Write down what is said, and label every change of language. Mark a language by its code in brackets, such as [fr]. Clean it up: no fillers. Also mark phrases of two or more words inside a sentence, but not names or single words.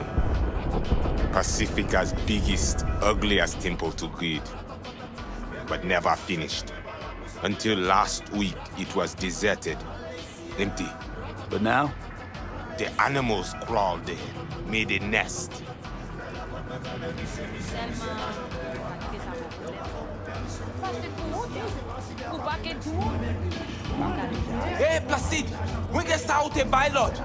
[en] Pacifica's biggest, ugliest temple to greed. But never finished. Until last week, it was deserted. Empty. But now? The animals crawled there, made a nest. Hey, Placide! [ht] Mwen gen sa ou te bay lot?